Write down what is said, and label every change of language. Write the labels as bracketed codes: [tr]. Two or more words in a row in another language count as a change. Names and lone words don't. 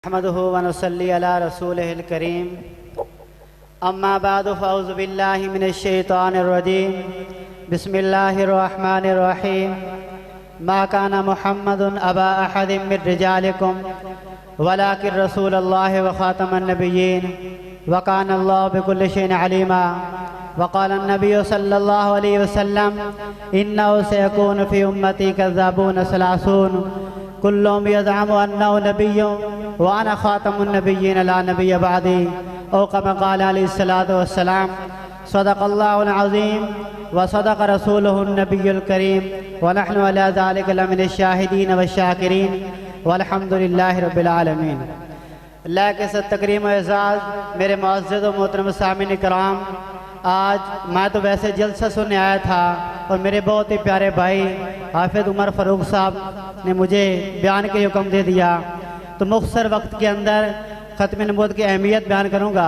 [ar] أحمده ونصلي على رسوله الكريم أما بعد فأعوذ بالله من الشيطان الرجيم بسم الله الرحمن الرحيم ما كان محمد أبا أحد من رجالكم ولكن رسول الله وخاتم النبيين وكان الله بكل شيء عليما و قال النبي صلى الله عليه وسلم إنه سيكون في أمتي كذابون ثلاثون كلهم يزعم أنه نبي وأنا خاتم النبيين لا نبي بعدي أو كما قال عليه الصلاة والسلام صدق الله العظيم وصدق رسوله النبي الكريم ونحن على ذلك لمن الشاهدين وشاكرين والحمد لله رب العالمين. [ur] اللہ کے صد تکریم و اعزاز میرے معزز و محترم سامعین کرام، آج میں تو ویسے جلسہ سننے آیا تھا اور میرے بہت ہی پیارے بھائی حافظ عمر فاروق صاحب نے مجھے بیان کے حکم دے دیا، تو مختصر وقت کے اندر ختم نبوت کی اہمیت بیان کروں گا.